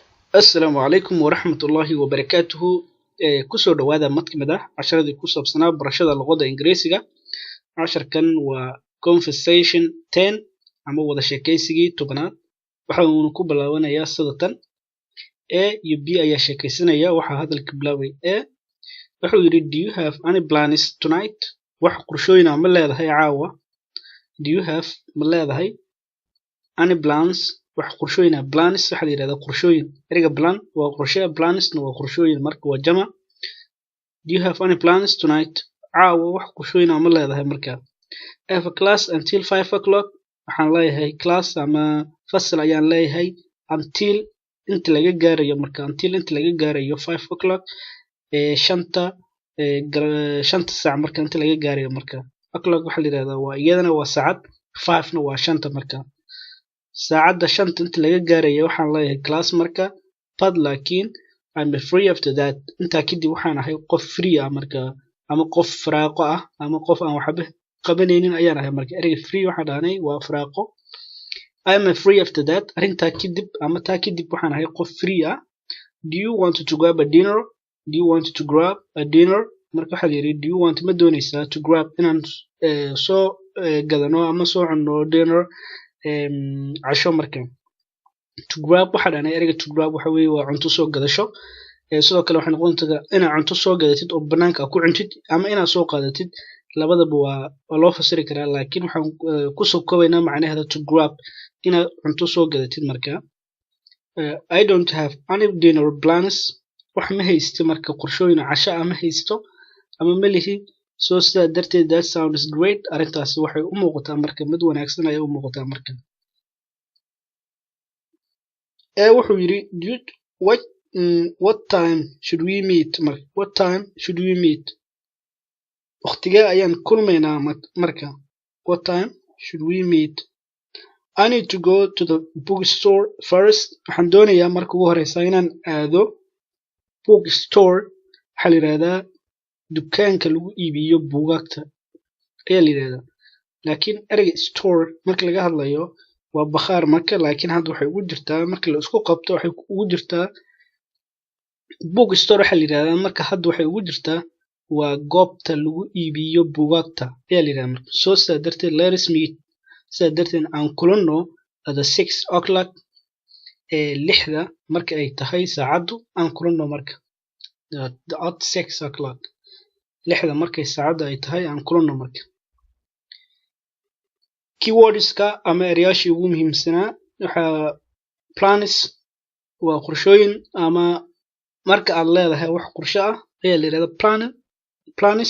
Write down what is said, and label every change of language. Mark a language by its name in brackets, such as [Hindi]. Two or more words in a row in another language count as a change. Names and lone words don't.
[Arabic] السلام عليكم ورحمة الله وبركاته. [Somali] kusoo dhawaada mid kamid ah casharadii ku saabsanaa barashada luqadda Ingiriisiga. Casharkan waa conversation 10 ama wada sheekaysigii 10aad. Waxa uu ku bilaabanayaa sida tan: A iyo B ayaa sheekaysanaya. Waxa hadalka bilaabay A. Wuxuu yiri, [English] do you have any plans tonight? [Somali] Wax qorshooyin ma leedahay caawa? [English] Do you have [Somali] ma leedahay [English] any plans? [Somali] wax qorshooyin plans waxa la yiraahdaa qorshooyin. Eriga plan waa qorshe, plans waa qorshooyin, marka waa jama. [English] Do you have any plans tonight? [Somali] Caawa wax qorshooyin ma leedahay marka. [English] I have a class until 5 o'clock. [Somali] Waxaan leeyahay class ama fasal ayaan leeyahay until inta laga gaarayo marka, until inta laga gaarayo 5 o'clock shanta saac marka inta laga gaarayo marka. O'clock waxa la yiraahdaa waa iyadana waa saacad, 5 na waa shanta marka. saacada shanta inta laga gaarayo waxaan leeyahay class marka, [English] but laakiin I'm free after that. [Somali] inta kadib waxaan ahay qof free ah marka, ama qof firaaqo ah, ama qof aan waxba qabanaynin ayaan ahay marka. Eriga free waxa dhaanay waa firaaqo. [English] I'm free after that. [Somali] arinta kadib ama taa kadib waxaan ahay qof free ah. [English] Do you want to grab a dinner? Do you want to grab a dinner? [Somali] marka waxa la yiri, [English] do you want [Somali] ma doonaysaa [English] to grab [Somali] inaan soo gadano ama soo cunno dinner casho marka. [English] To grab [Somali] waxa dhaanay eriga [English] to grab [Somali] waxa weeye waa cunto soo gadasho. sidoo kale waxay noqon kartaa inaad cunto soo gadatid oo banaanka ku cuntid ama inaad soo qaadatid. labadaba waa loo fasiri karaa, laakiin waxaan ku soo koobaynaa macnaheeda [English] to grab [Somali] inaad cunto soo gadatid marka. [English] I don't have any dinner plans. [Somali] wax ma haysto marka qorshooyin casho ama haysto ama ma lihi. [English] so [Somali] sidaa darteed [English] that sounds great. [Somali] arintaasi waxay u muuqataa marka mid wanaagsan ayay u muuqataa marka. wuxuu yiri, [English] dude, what time should we meet? what time should we meet? [Somali] waqtigee ayaan kulmaynaa marka. [English] what time should we meet? I need to go to the bookstore first. [Somali] waxaan doonayaa marka ugu horeysa inaan aado bookstore. waxaa la yiraahdaa dukaanka lagu iibiyo buugaagta ayaa la yiraahdaa, laakiin ereyga store marka laga hadlayo waa bakhaar marka, laakiin hadda waxay ugu jirtaa marka la isku qabto waxay ugu jirtaa bookstore. waxaa la yiraahdaa marka hadda waxay ugu jirtaa waa goobta lagu iibiyo buugaagta ayaa la yiraahdaa marka. soo sidaa darteed [English] let's meet. [Somali] sidaa darteed aan kulanno [English] at the 6 o'clock. [Somali] lixda marka ay tahay saacadu aan kulanno marka. [English] at 6 o'clock [Somali] lixda markay saacadu ay tahay aan kulanno marka. keywordska ama erayaashii ugu muhiimsanaa waxaa plans waa qorshooyin, ama marka aad leedahay wax qorsho ah ayaa la yiraahdaa plans.